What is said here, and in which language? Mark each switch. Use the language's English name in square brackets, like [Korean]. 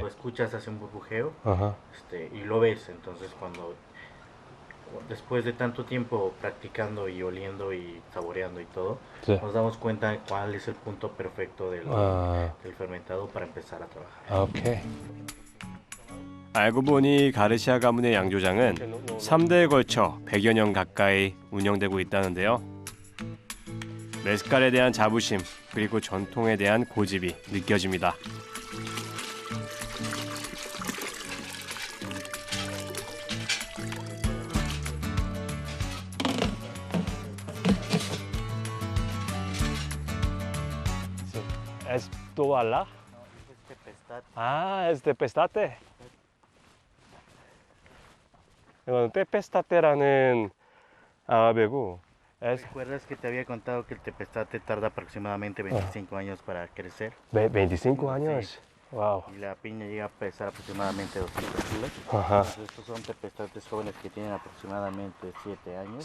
[Spanish] lo escuchas, hace un burbujeo, Ajá. y lo ves. Entonces después de tanto tiempo practicando y oliendo y saboreando y todo, Sí. nos damos cuenta de cuál es el punto perfecto del fermentado para empezar a trabajar. [English] 오케이. [Korean] 알고 보니 가르시아 가문의 양조장은 3대에 걸쳐 100여 년 가까이 운영되고 있다는데요. 메스칼에 대한 자부심 그리고 전통에 대한 고집이 느껴집니다. [Spanish] Es toalla? 아, es de pestate. [Korean] 이건 테페스타테라는 아가베고. [Spanish] ¿Recuerdas que te había contado que el tepestate tarda aproximadamente 25 años para crecer? 25 años. Wow. Y la piña llega a pesar aproximadamente 200 kilos. Ajá. Entonces, estos son tepestates jóvenes que tienen aproximadamente 7 años.